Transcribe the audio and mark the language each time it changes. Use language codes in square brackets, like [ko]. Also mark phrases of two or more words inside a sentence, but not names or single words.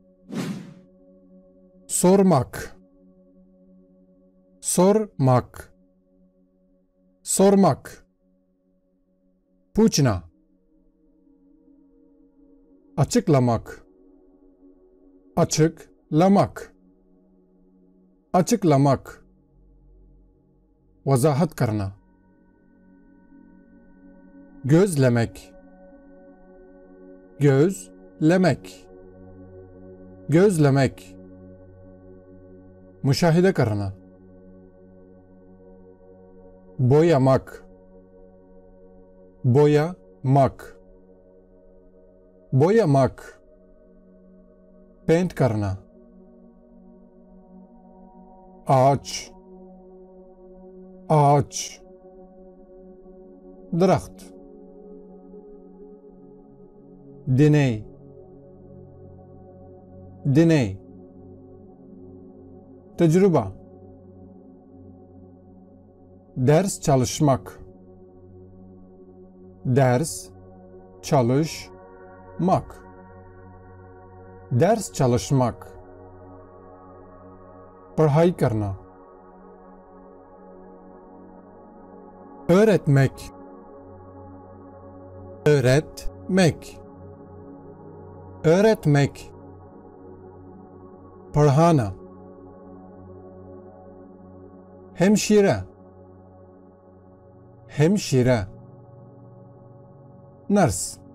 [tr] sormak, sormak, sormak, पूछना। açıklamak, açıklamak, açıklamak, [hi] वजाहत करना। [tr] gözlemek, gözlemek, gözlemek, [hi] müşahede करना। [tr] boyamak, boyamak, boyamak, [hi] पेंट करना। [tr] ağaç, ağaç, दरख्त। deney, deney, tecrübe। ders çalışmak, ders çalışmak, ders çalışmak, [hi] पढ़ाई करना। [tr] öğretmek, öğretmek, öğretmek, पढ़ाना। hemşire, hemşire, nurse।